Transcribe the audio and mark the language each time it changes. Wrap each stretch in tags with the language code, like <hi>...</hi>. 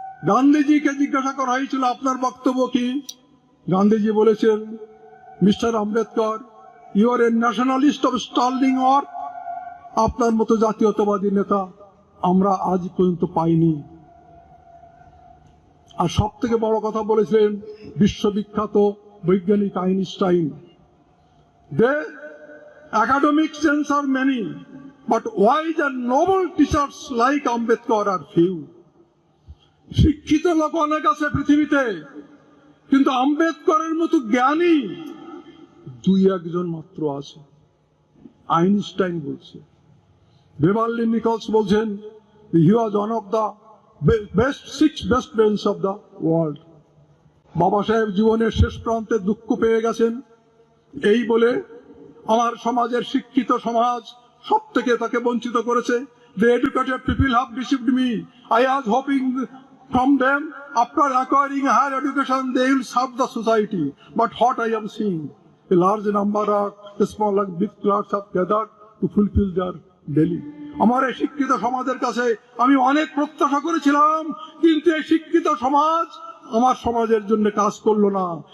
<bn>গান্ধীজিকে জিজ্ঞাসা করা হয়েছিল, আপনার বক্তব্য কি? গান্ধীজি বলেছেন,</bn> <en>Mister Ambedkar, you are a nationalist of sterling earth.</en> <bn>আপনার মতো জাতীয়তাবাদী নেতা আমরা আজ পর্যন্ত পাইনি। আর সব থেকে বড় কথা বলেছিলেন বিশ্ববিখ্যাত বৈজ্ঞানিক Einstein,</bn> <en>They academic sense are many, but wise and noble teachers like Ambedkar are few.</en> <bn>শিক্ষিত লোক অনেক আছে পৃথিবীতে, কিন্তু আম্বেদকরের মতো জ্ঞানী 2-1 মাত্র আছে। আইনস্টাইন বলছে, বেভারলি নিকলস বলছেন,</bn> <en>He was one of the six best brains of the world.</en> <bn>বাবা সাহেব জীবনের শেষ প্রান্তে দুঃখ পেয়ে গেছেন, এই বলে আমার সমাজের শিক্ষিত সমাজ সব থেকে তাকে বঞ্চিত করেছে।</bn> <en>The educated people have deceived me. I was hoping from them after acquiring higher education they will serve the society. But what I am seeing, a large number of small and big clerks have gathered to fulfill their daily.</en> <bn>আমার এই শিক্ষিত সমাজের কাছে আমি অনেক প্রত্যাশা করেছিলাম, কিন্তু এই শিক্ষিত সমাজ আমার সমাজের জন্য কাজ করলো না।</bn>